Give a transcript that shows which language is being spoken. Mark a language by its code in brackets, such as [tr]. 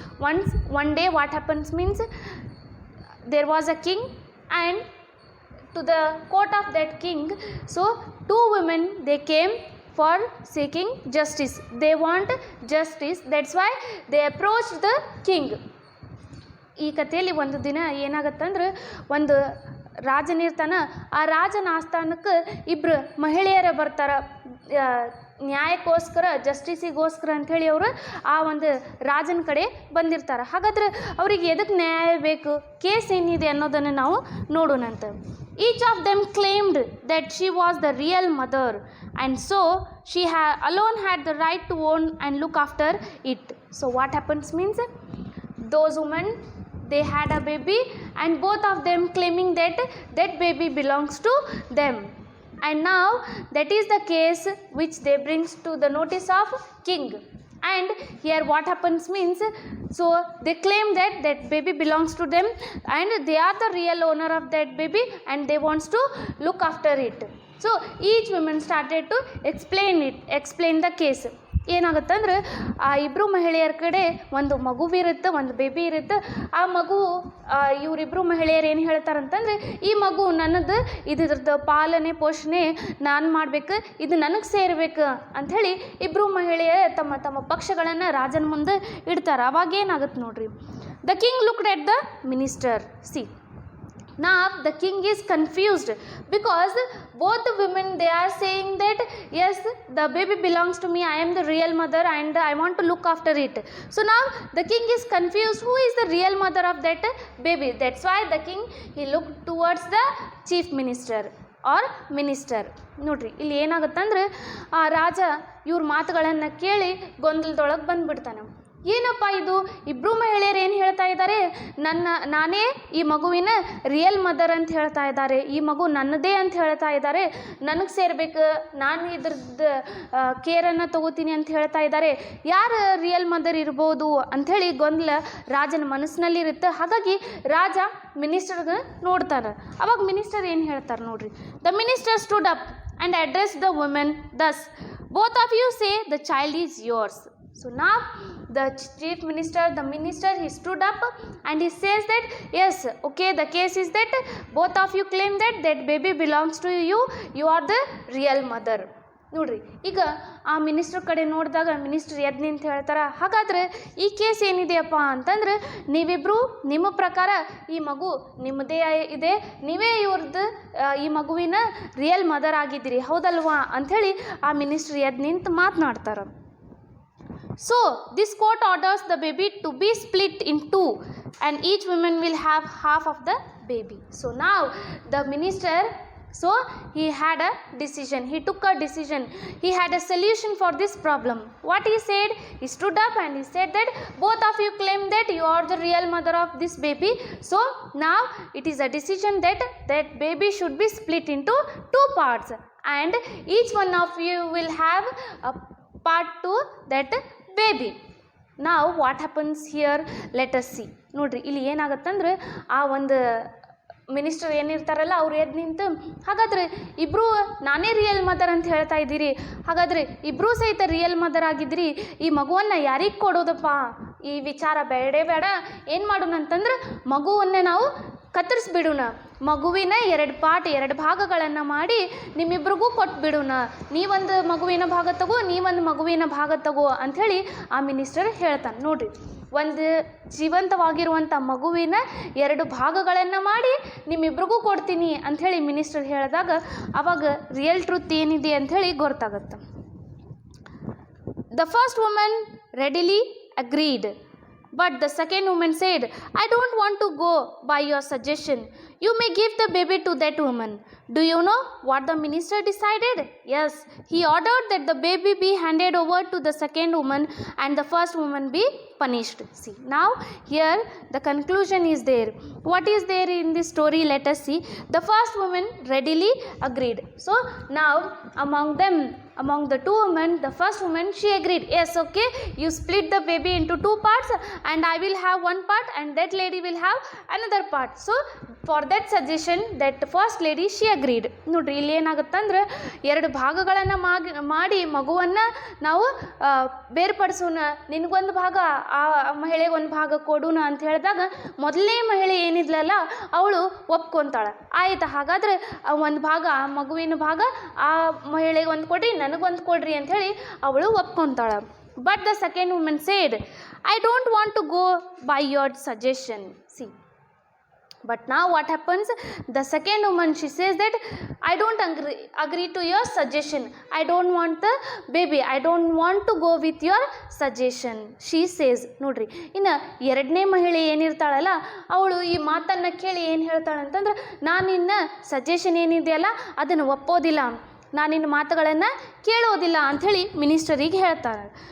[en] One day what happens means there was a king and to the court of that king, so two women they came for seeking justice. They want justice. That's why they approached the king. [kn] ಈ ಕಥೆಯಲ್ಲಿ ಒಂದು ದಿನ ಏನಾಗತ್ತಂದ್ರೆ ಒಂದು ರಾಜನಿರ್ತಾನೆ. ಆ ರಾಜನ ಆಸ್ಥಾನಕ್ಕೆ ಇಬ್ಬರು ಮಹಿಳೆಯರೇ ಬರ್ತಾರೆ ನ್ಯಾಯಕ್ಕೋಸ್ಕರ, ಜಸ್ಟಿಸಿಗೋಸ್ಕರ ಅಂಥೇಳಿ ಅವರು ಆ ಒಂದು ರಾಜನ ಕಡೆ ಬಂದಿರ್ತಾರೆ. ಹಾಗಾದ್ರೆ ಅವ್ರಿಗೆ ಎದಕ್ಕೆ ನ್ಯಾಯ ಬೇಕು, ಕೇಸ್ ಏನಿದೆ ಅನ್ನೋದನ್ನು ನಾವು ನೋಡೋಣಂತ. [en] Each of them claimed that she was the real mother and so she alone had the right to own and look after it. So what happens means those women they had a baby and both of them claiming that that baby belongs to them, and now that is the case which they brings to the notice of king. And here what happens means, so they claim that that baby belongs to them and they are the real owner of that baby and they wants to look after it. So each woman started to explain the case. [kn] ಏನಾಗುತ್ತಂದ್ರೆ ಆ ಇಬ್ಬರು ಮಹಿಳೆಯರ ಕಡೆ ಒಂದು ಮಗುವಿರುತ್ತೆ, ಒಂದು baby ಇರುತ್ತೆ. ಆ ಮಗು ಇವರಿಬ್ಬರು ಮಹಿಳೆಯರು ಏನು ಹೇಳ್ತಾರಂತಂದರೆ, ಈ ಮಗು ನನ್ನದು, ಇದ್ರದ್ದು ಪಾಲನೆ ಪೋಷಣೆ ನಾನು ಮಾಡಬೇಕು, ಇದು ನನಗೆ ಸೇರಬೇಕು ಅಂಥೇಳಿ ಇಬ್ಬರು ಮಹಿಳೆಯರು ತಮ್ಮ ತಮ್ಮ ಪಕ್ಷಗಳನ್ನು ರಾಜನ ಮುಂದೆ ಇಡ್ತಾರೆ. ಅವಾಗ ಏನಾಗುತ್ತೆ ನೋಡ್ರಿ. [en] The king looked at the minister. See, now the king is confused because both the women they are saying that yes, the baby belongs to me, I am the real mother and I want to look after it. So now the king is confused who is the real mother of that baby. That's why the king he looked towards the chief minister or minister. [kn] ನೋಡ್ರಿ, ಇಲ್ಲಿ ಏನಾಗುತ್ತಂದ್ರೆ ಆ ರಾಜ ಇವ್ರ ಮಾತುಗಳನ್ನು ಕೇಳಿ ಗೊಂದಲದೊಳಗೆ ಬಂದುಬಿಡ್ತಾನೆ. ಏನಪ್ಪ ಇದು, ಇಬ್ಬರು ಮಹಿಳೆಯರು ಏನು ಹೇಳ್ತಾ ಇದ್ದಾರೆ, ನಾನೇ ಈ ಮಗುವಿನ ರಿಯಲ್ ಮದರ್ ಅಂತ ಹೇಳ್ತಾ ಇದ್ದಾರೆ, ಈ ಮಗು ನನ್ನದೇ ಅಂತ ಹೇಳ್ತಾ ಇದ್ದಾರೆ, ನನಗೆ ಸೇರಬೇಕು, ನಾನು ಇದ್ರದ್ದು ಕೇರನ್ನು ತಗೋತೀನಿ ಅಂತ ಹೇಳ್ತಾ ಇದ್ದಾರೆ. ಯಾರು ರಿಯಲ್ ಮದರ್ ಇರ್ಬೋದು ಅಂಥೇಳಿ ಗೊಂದಲ ರಾಜನ ಮನಸ್ಸಿನಲ್ಲಿರುತ್ತೆ. ಹಾಗಾಗಿ ರಾಜ ಮಿನಿಸ್ಟರ್ಗೆ ನೋಡ್ತಾರೆ. ಅವಾಗ ಮಿನಿಸ್ಟರ್ ಏನು ಹೇಳ್ತಾರೆ ನೋಡ್ರಿ. [en] The minister stood up and addressed the women thus, "Both of you say the child is yours." So now the chief minister, the minister, he stood up and he says that yes, okay, the case is that both of you claim that that baby belongs to you, you are the real mother. [kn] ನೋಡ್ರಿ, ಈಗ ಆ minister ಕಡೆ ನೋಡಿದಾಗ minister ಎದ್ದು ನಿಂತು ಹೇಳ್ತಾರೆ, ಹಾಗಾದ್ರೆ ಈ ಕೇಸ್ ಏನಿದೆಯಪ್ಪ ಅಂತಂದ್ರೆ ನೀವಿಬ್ಬರು ನಿಮ್ಮ ಪ್ರಕಾರ ಈ ಮಗು ನಿಮ್ಮದೇ ಇದೆ, ನೀವೇ ಇವ್ರದ್ದು ಈ ಮಗುವಿನ ರಿಯಲ್ ಮದರ್ ಆಗಿದ್ದೀರಿ, ಹೌದಲ್ವಾ ಅಂಥೇಳಿ ಆ ಮಿನಿಸ್ಟ್ರ್ ಎದ್ದು ನಿಂತು ಮಾತನಾಡ್ತಾರೆ. [en] So this court orders the baby to be split in two and each woman will have half of the baby. So now the minister, so he had a decision, he took a decision, he had a solution for this problem. What he said, he stood up and he said that both of you claim that you are the real mother of this baby, so now it is a decision that that baby should be split into two parts and each one of you will have a part to that baby. Now what happens here, let us see. [kn] ನೋಡ್ರಿ, ಇಲ್ಲಿ ಏನಾಗುತ್ತಂದ್ರೆ ಆ ಒಂದು minister ಏನಿರ್ತಾರಲ್ಲ ಅವ್ರು ಎದ್ದು ನಿಂತು, ಹಾಗಾದರೆ ಇಬ್ಬರೂ ನಾನೇ ರಿಯಲ್ ಮದರ್ ಅಂತ ಹೇಳ್ತಾ ಇದ್ದೀರಿ, ಹಾಗಾದರೆ ಇಬ್ಬರೂ ಸಹಿತ ರಿಯಲ್ ಮದರ್ ಆಗಿದ್ರಿ, ಈ ಮಗುವನ್ನು ಯಾರಿಗೆ ಕೊಡೋದಪ್ಪ, ಈ ವಿಚಾರ ಬೇಡೇ ಬೇಡ, ಏನು ಮಾಡೋಣ ಅಂತಂದ್ರೆ ಮಗುವನ್ನೇ ನಾವು ಕತ್ತರಿಸ್ಬಿಡೋಣ, ಮಗುವಿನ 2 ಭಾಗಗಳನ್ನು ಮಾಡಿ ನಿಮ್ಮಿಬ್ರಿಗೂ ಕೊಟ್ಬಿಡೋಣ, ನೀವೊಂದು ಮಗುವಿನ ಭಾಗ ತಗೋ, ನೀವೊಂದು ಮಗುವಿನ ಭಾಗ ತಗೋ ಅಂಥೇಳಿ ಆ ಮಿನಿಸ್ಟರ್ ಹೇಳ್ತಾನೆ. ನೋಡಿರಿ, ಒಂದು ಜೀವಂತವಾಗಿರುವಂಥ ಮಗುವಿನ 2 ಭಾಗಗಳನ್ನು ಮಾಡಿ ನಿಮ್ಮಿಬ್ರಿಗೂ ಕೊಡ್ತೀನಿ ಅಂಥೇಳಿ ಮಿನಿಸ್ಟರ್ ಹೇಳಿದಾಗ ಅವಾಗ ರಿಯಲ್ ಟ್ರೂತ್ ಏನಿದೆ ಅಂಥೇಳಿ ಗೊತ್ತಾಗುತ್ತೆ. [en] The first woman readily agreed, but the second woman said, I don't want to go by your suggestion. You may give the baby to that woman. Do you know what the minister decided? Yes, he ordered that the baby be handed over to the second woman and the first woman be punished. See, now here the conclusion is there. What is there in this story? Let us see. The first woman readily agreed. So now among the 2 women, the first woman, she agreed, yes, okay, you split the baby into 2 parts and I will have 1 part and that lady will have another part. So for that suggestion, that first lady, she agreed. [kn] ನೋಡ್ರಿ, ಇಲ್ಲಿ ಏನಾಗುತ್ತಂದ್ರೆ 2 ಭಾಗಗಳನ್ನು ಮಾಡಿ ಮಗುವನ್ನು ನಾವು ಬೇರ್ಪಡಿಸೋಣ, ನಿನಗೊಂದು ಭಾಗ, ಆ ಮಹಿಳೆಗೆ ಒಂದು ಭಾಗ ಕೊಡೋಣ ಅಂತ ಹೇಳಿದಾಗ ಮೊದಲನೇ ಮಹಿಳೆ ಏನಿದ್ಲಲ್ಲ ಅವಳು ಒಪ್ಕೊತಾಳೆ. ಆಯ್ತು, ಹಾಗಾದರೆ ಒಂದು ಭಾಗ, ಆ ಮಗುವಿನ ಭಾಗ ಆ ಮಹಿಳೆಗೆ ಒಂದು ಕೊಡ್ರಿ, ನನಗೊಂದು ಕೊಡ್ರಿ ಅಂಥೇಳಿ ಅವಳು ಒಪ್ಕೊತಾಳೆ. [en] But the second woman said, I don't want to go by your suggestion. See, but now what happens, the second woman, she says that I don't agree to your suggestion, I don't want the baby, I don't want to go with your suggestion, she says. [kn] ನೋಡ್ರಿ, ಇನ್ನು 2ನೇ ಮಹಿಳೆ ಏನಿರ್ತಾಳಲ್ಲ ಅವಳು ಈ ಮಾತನ್ನು ಕೇಳಿ ಏನು ಹೇಳ್ತಾಳೆ ಅಂತಂದ್ರೆ, ನಾನು ನಿನ್ನ ಸಜೆಷನ್ ಏನಿದೆಯಲ್ಲ ಅದನ್ನು ಒಪ್ಪೋದಿಲ್ಲ, ನಾನು ನಿನ್ನ ಮಾತುಗಳನ್ನು ಕೇಳೋದಿಲ್ಲ ಅಂಥೇಳಿ ಮಿನಿಸ್ಟರಿಗೆ ಹೇಳ್ತಾಳೆ.